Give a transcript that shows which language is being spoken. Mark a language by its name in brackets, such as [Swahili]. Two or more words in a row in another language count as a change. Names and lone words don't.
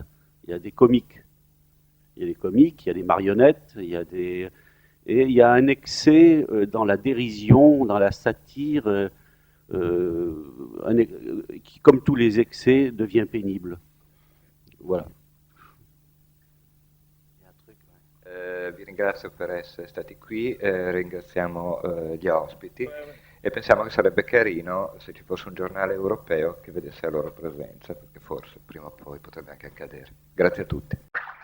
[French] Il y a des comiques. Il y a des comiques, il y a des marionnettes, et il y a un excès dans la dérision, dans la satire, qui, comme tous les excès, devient pénible. Voilà. [Italian] Vi ringrazio per essere stati qui, ringraziamo gli ospiti e pensiamo che sarebbe carino se ci fosse un giornale europeo che vedesse la loro presenza, perché forse prima o poi potrebbe anche accadere. Grazie a tutti.